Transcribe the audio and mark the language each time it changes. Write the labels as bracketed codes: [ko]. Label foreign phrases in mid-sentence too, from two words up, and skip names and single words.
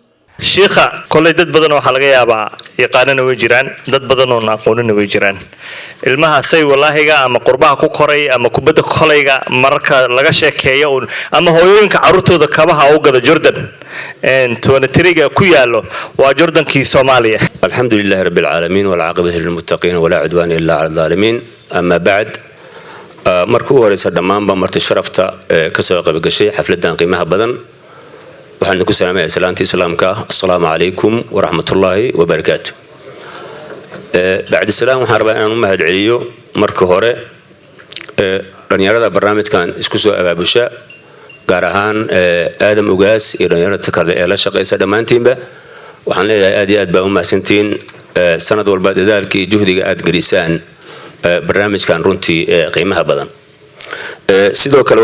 [so] sheekha kulay dad badan waxa laga yaabaa yaqaanana way jiraan dad badan oo aqoonina way jiraan ilmaha say walaahiga ama qurbaha ku koray ama kubadda kolayga marka laga sheekeeyo ama hooyooyinka carruurtooda kabaha u gada Jordan en 23 ku yaalo waa Jordankii Soomaaliya [ar] الحمد لله رب العالمين والعاقبة للمتقين ولا عدوان إلا على الظالمين أما بعد [so] markuu horeysa dhamaanba marti sharafta ka soo qayb gashay xafladan qiimaha badan waxaan ku salaamayaa salaanta islaamka [ar] السلام عليكم ورحمة الله وبركاته [so] bacdi salaam waxaan rabaa inaan u mahad celiyo marka hore dhalinyarada barnaamijkan isku soo abaabusha gaar ahaan aadam ugaas iyo dhalinyarada kale ee la shaqeysa dhamaantiinba waxaan leeyahay aad iyo aad baa u mahadsantiin sanad walba dadaalka iyo juhdiga aad gelisaan barnaamijkan runtii qiimaha badan sidoo kale